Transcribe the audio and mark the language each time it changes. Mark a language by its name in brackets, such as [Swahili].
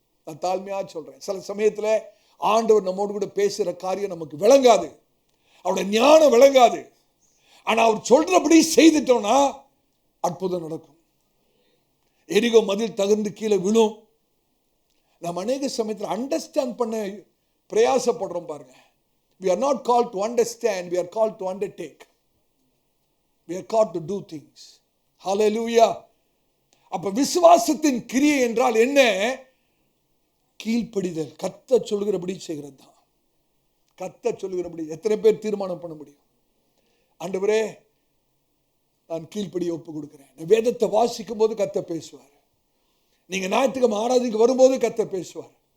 [Tamil] நான் தாழ்மையா சொல்றேன், சில சமயத்தில் ஆண்டவர் நம்மோடு கூட பேசுகிற காரியம் நமக்கு விளங்காது, அவருடைய ஞானம் விளங்காது. ஆனா அவர் சொல்றபடி செய்துட்டோம்னா அற்புதம் நடக்கும். எரிகோ மதில் தகர்ந்து கீழே விழும். நம்ம அநேக சமயத்தில் அண்டர்ஸ்டாண்ட் பண்ண பிரயாசப்படுறோம் பாருங்க. [English] We are not called to understand, we are called to undertake. We are called to do things. Hallelujah. [Tamil] அப்ப விசுவாசத்தின் கிரியை என்றால் என்ன? கீழ்ப்படிதல். கர்த்தர் சொல்கிறபடி செய்கிறது தான். கர்த்தர் சொல்கிறபடி. எத்தனை பேர் தீர்மானம் பண்ண முடியும்? ஆண்டவரே நான் கீழ்ப்படியை ஒப்பு கொடுக்கிறேன். வேதத்தை வாசிக்கும் போது கர்த்தர் பேசுவார். நீங்க ஞாயிற்றுக்கிழமை ஆராதனைக்கு வரும்போது கர்த்தர் பேசுவார்.